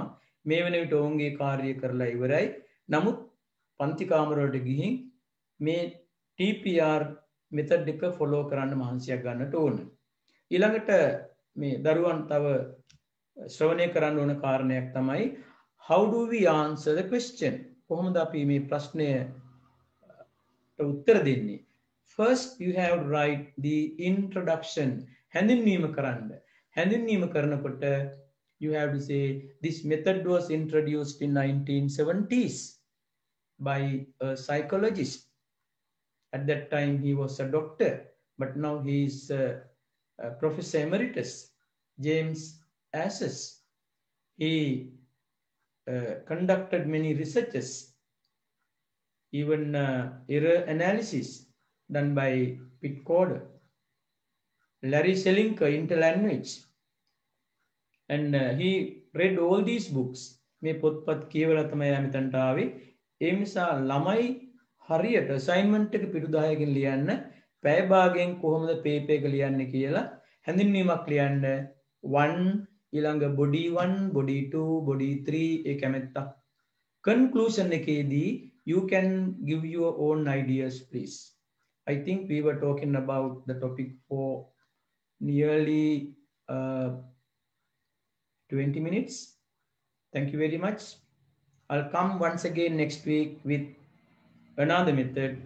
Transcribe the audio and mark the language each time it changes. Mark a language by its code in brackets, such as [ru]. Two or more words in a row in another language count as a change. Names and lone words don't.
[si] මේ වෙන විට ඔවුන්ගේ කාර්යය කරලා ඉවරයි. නමුත් පන්ති කාමරවලට ගිහින් මේ TPR මෙතඩ් එක ෆොලෝ කරන්න මහන්සියක් ගන්නට ඕන. ඊළඟට මේ දරුවන් තව ශ්‍රවණය කරන්න ඕන කාරණයක් තමයි [en] how do we answer the question? [si] කොහොමද අපි මේ ප්‍රශ්නයට උත්තර දෙන්නේ? [en] First you have to write the introduction. [si] හැඳින්වීම කරන්න. හැඳින්වීම කරනකොට [en] you have to say this method was introduced in 1970s by a psychologist. At that time he was a doctor, but now he is Professor Emeritus, James Asses. He conducted many researches, even error analysis done by Pitt Corder, Larry Selinker, Interlanguage, and he read all these books. [si] මේ පොත්පත් කියවලා තමයි මෙතනට ආවේ. ඒ නිසා ළමයි හරියට අසයින්මන්ට් එක පිටු 10කින් ලියන්න පැය භාගයෙන් කොහොමද පේපර් එක ලියන්නේ කියලා හැඳින්වීමක් ලියන්න 1 ඊළඟ body 1 body 2 body 3 ඒ කැමැත්තක් conclusion එකේදී [en] you can give your own ideas please. I think we were talking about the topic for nearly 20 minutes. Thank you very much. I'll come once again next week with another method.